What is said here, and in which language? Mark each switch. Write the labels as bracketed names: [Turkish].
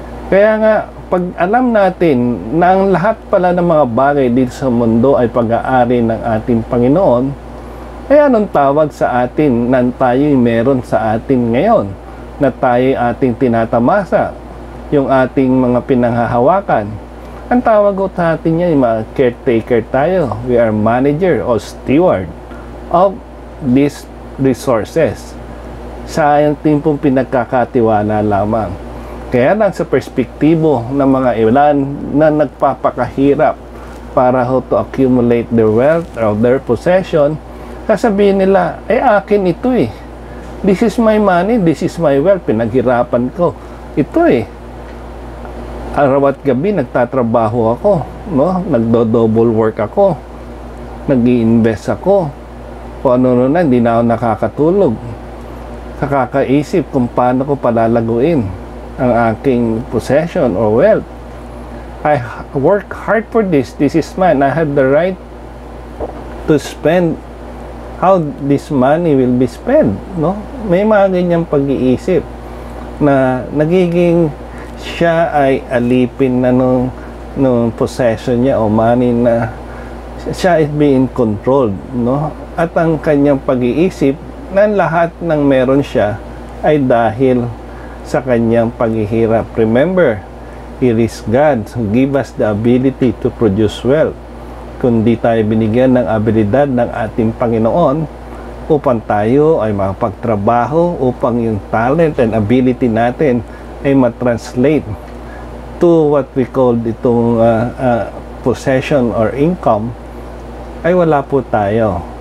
[Filipino] Kaya nga, pag alam natin na ang lahat pala ng mga bagay dito sa mundo ay pag-aari ng ating Panginoon, ay anong tawag sa atin na tayo'y meron sa atin ngayon, na tayo'y ating tinatamasa, yung ating mga pinanghahawakan? Ang tawag ko sa atin niya, mga caretaker tayo. [English] We are manager or steward of these resources. [Filipino] Sa ating pong pinagkakatiwala lamang. Kaya lang sa perspektibo ng mga ilan na nagpapakahirap para [English] to accumulate their wealth or their possession, [Filipino] sasabihin nila, akin ito eh. [English] This is my money, this is my wealth, [Filipino] pinaghirapan ko. Ito eh. Araw at gabi nagtatrabaho ako, no? Nagdo-double work ako. Nag-i-invest ako. O ano na, hindi na ako nakakatulog. Nakakaisip kung paano ko palalaguin ang aking [English] possession or wealth. I work hard for this. This is mine. I have the right to spend how this money will be spent, no? [Filipino] May mga ganyang pag-iisip na nagiging siya ay alipin na nung possession niya o money, na siya [English] is being controlled, [Filipino] no? At ang kanyang pag-iisip na lahat ng meron siya ay dahil sa kanyang paghihirap. [English] Remember, it is God who give us the ability to produce wealth. [Filipino] Kundi tayo binigyan ng abilidad ng ating Panginoon upang tayo ay makapagtrabaho, upang yung [English] talent and ability [Filipino] natin ay matranslate [English] to what we call [Filipino] itong possession or income, ay wala po tayo.